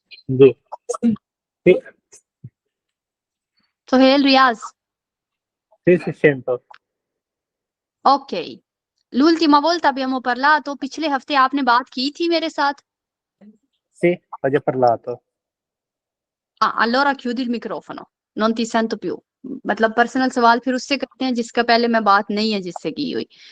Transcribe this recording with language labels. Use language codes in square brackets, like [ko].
[it] जी sì, सोहेल रियाज, sì, sento. ok. L'ultima volta abbiamo parlato, [hi] पिछले हफ्ते आपने बात की थी मेरे साथ? [it] Sì, ho già parlato. Ah, allora chiudi il microfono, non ti sento più। [hi] मतलब पर्सनल सवाल फिर उससे करते हैं जिसका पहले मैं बात नहीं है जिससे की हुई।